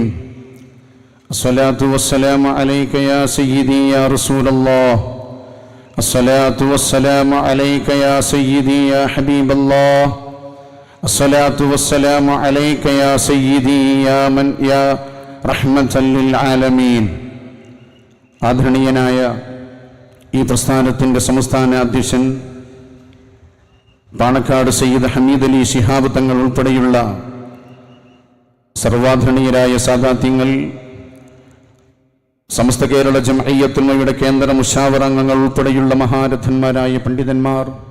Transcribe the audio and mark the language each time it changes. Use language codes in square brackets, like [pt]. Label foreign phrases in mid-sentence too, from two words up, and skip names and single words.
[ar] الصلاة والسلام عليك يا سيدي يا رسول الله، الصلاة والسلام عليك يا سيدي يا حبيب الله، الصلاة والسلام عليك يا سيدي يا رحمة للعالمين. [ml] ആദരണീയനായ ഈ പ്രസ്ഥാനത്തിൻ്റെ സംസ്ഥാന അധ്യക്ഷൻ പാണക്കാട് സയ്യിദ് ഹമീദ് അലി ശിഹാബ് തങ്ങൾ ഉൾപ്പെടെയുള്ള സർവാധരണീയരായ സാദാത്യങ്ങൾ, സമസ്ത കേരള ജംഇയ്യത്തുൽ ഉലമയുടെ കേന്ദ്ര മുശാവറ അംഗങ്ങൾ ഉൾപ്പെടെയുള്ള മഹാരഥന്മാരായ പണ്ഡിതന്മാർ,